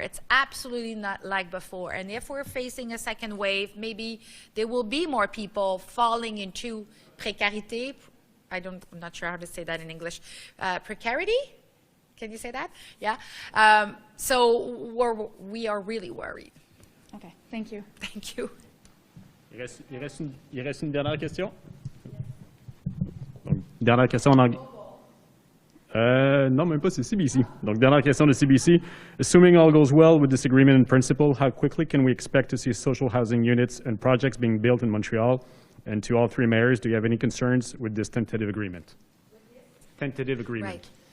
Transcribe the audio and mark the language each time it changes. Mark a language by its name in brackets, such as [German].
[English] It's absolutely not like before. And if we're facing a second wave, maybe there will be more people falling into precarité. I'm not sure how to say that in English. Precarity? Can you say that? Yeah. So we are really worried. Okay, thank you. Thank you. [French] Il reste une dernière question. Donc, dernière question en anglais. Non, même pas, c'est CBC. Donc, dernière question de CBC. [English] Assuming all goes well with this agreement in principle, how quickly can we expect to see social housing units and projects being built in Montreal? And to all three mayors, do you have any concerns with this tentative agreement? Tentative agreement. Right.